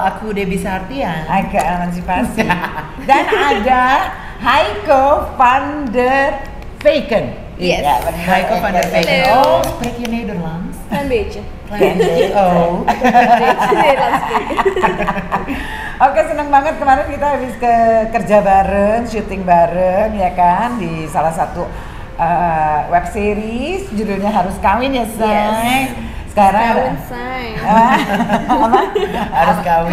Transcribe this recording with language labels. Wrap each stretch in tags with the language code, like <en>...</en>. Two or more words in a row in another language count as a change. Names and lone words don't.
<id>Aku Debbie Sartian. Agak emansipasi. Dan ada Heiko van der Veken. Yes. Ja, Heiko van der Veken.</id> <nl>Oh, spreek je Nederlands? Klein beetje. Klein beetje. Oh. Nederlands spreken.</nl> <id>Oke, senang banget kemarin kita habis kerja bareng, syuting bareng ya kan di salah satu</id> <en>web series</en> <id>judulnya Harus Kawin ya, Say. Yes. Sekarang Kawin say. apa? Harus kawin,</id>